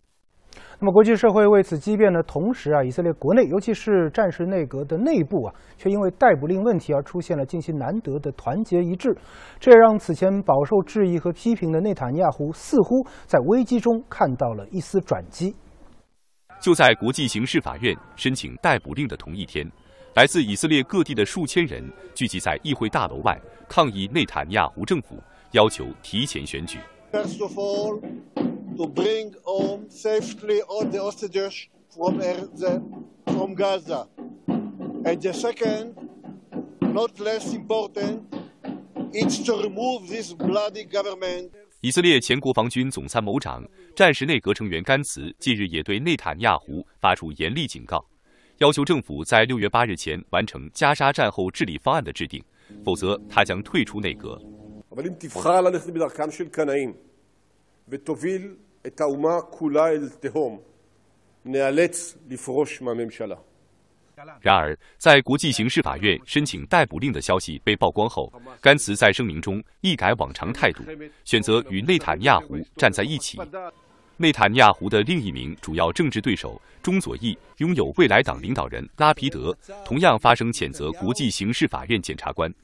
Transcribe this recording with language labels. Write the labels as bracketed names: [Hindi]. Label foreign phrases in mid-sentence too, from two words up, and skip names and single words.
[Chinese] 那么，国际社会为此激辩的同时以色列国内，尤其是战时内阁的内部却因为逮捕令问题而出现了近期难得的团结一致，这也让此前饱受质疑和批评的内塔尼亚胡似乎在危机中看到了一丝转机。就在国际刑事法院申请逮捕令的同一天，来自以色列各地的数千人聚集在议会大楼外，抗议内塔尼亚胡政府要求提前选举。 [English] First of all, to bring home safely all the hostages from Gaza. And the second, not less important, it's to remove this bloody government. [Chinese] 以色列前国防军总参谋长、战时内阁成员甘茨近日也对内塔尼亚胡发出严厉警告，要求政府在6月8日前完成加沙战后治理方案的制定，否则他将退出内阁。 [Hebrew] אבל אם תבחר ללכת בדרכם של קנאים ותוביל את האומה כולה אל תהום, נאלץ לפרוש מהממשלה. [Chinese] 然而，在国际刑事法院申请逮捕令的消息被曝光后，甘茨在声明中一改往常态度，选择与内塔尼亚胡站在一起。内塔尼亚胡的另一名主要政治对手中左翼拥有未来党领导人拉皮德同样发声谴责国际刑事法院检察官。